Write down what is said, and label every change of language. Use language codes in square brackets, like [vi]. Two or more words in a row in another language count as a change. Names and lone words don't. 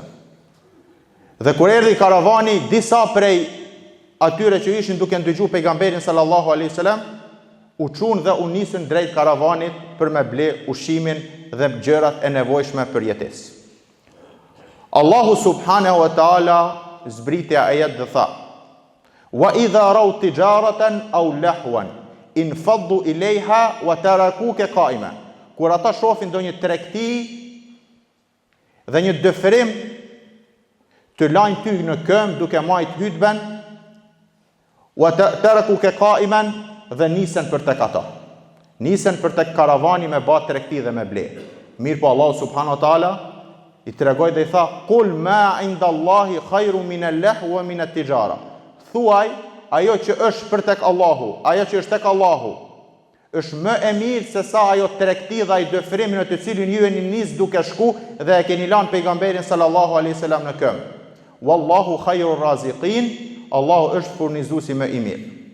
[sq] Dhe kur erdhi karavani, disa prej atyre që ishin duke ndëgjuar pejgamberin [ar] صلى الله عليه وسلم [sq] u çun dhe u nisën drejt karavanit për me ble ushqimin dhe gjërat e nevojshme për jetesë. [ar] الله سبحانه وتعالى [sq] zbriti ajet dhe tha: [ar] "وإذا رأوا تجارة أو لهوا انفضوا إليها وتركوك قائما." [sq] Kur ata shohin ndonjë tregti dhe një dëfrim, të lajnë ty në këmbë duke majt hutben, [ar] وتركوك قائما [sq] dhe nisen për tek ata. Nisen për tek karavani me bë tregti dhe me ble. Mirë po [ar] الله سبحانه وتعالى [sq] i tregoi dhe i tha: [ar] "قل ما عند الله خير من اللهو ومن التجارة." [sq] Thuaj, ajo që është për tek Allahu, ajo që është tek Allahu, është më e mirë se sa ajo tregti dhe ai dëfrim në të cilin ju jeni nis duke shku dhe e keni lënë pejgamberin [ar] صلى الله عليه وسلم [sq] në këmbë. [ar] والله خير الرازقين, [sq] Allahu është furnizuesi më i mirë.